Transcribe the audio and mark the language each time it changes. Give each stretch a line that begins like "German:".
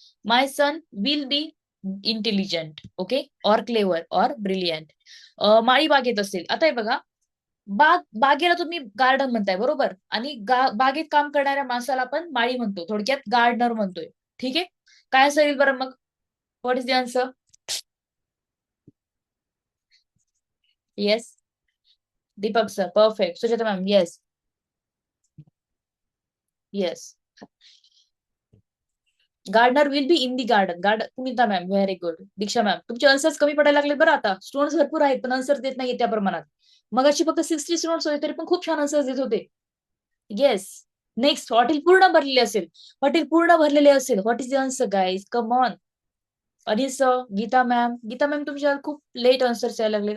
English: My son will be intelligent, okay, or clever or brilliant.
Marathi: माळी बागेत असेल. आता हे बघा, बागेला तुम्ही गार्डन म्हणताय बरोबर, आणि बागेत काम करणाऱ्या माणसाला आपण माळी म्हणतो, थोडक्यात गार्डनर म्हणतोय. ठीक आहे, काय असेल बरं मग?
English: What is the answer? Yes, Deepak sir, perfect. Sujata ma'am, yes. Yes, gardener will be in the garden. Punita ma'am, very good.
Marathi: Diksha ma'am, तुमचे आन्सर्स कमी पडायला लागले बरं आता. स्टुडंट्स भरपूर आहेत पण आन्सर देत नाहीये त्या प्रमाणात. मग अशी फक्त 60 स्टुडंट्स होते तरी पण खूप छान आन्सर्स देत होते. येस. नेक्स्ट, हॉटेल पूर्ण भरलेले असेल. हॉटेल पूर्ण भरलेले असेल.
English: What is the answer guys? Come on.
Marathi: Anil sir, Gita ma'am. Gita ma'am, तुमच्या खूप लेट आन्सर्स यायला लागले.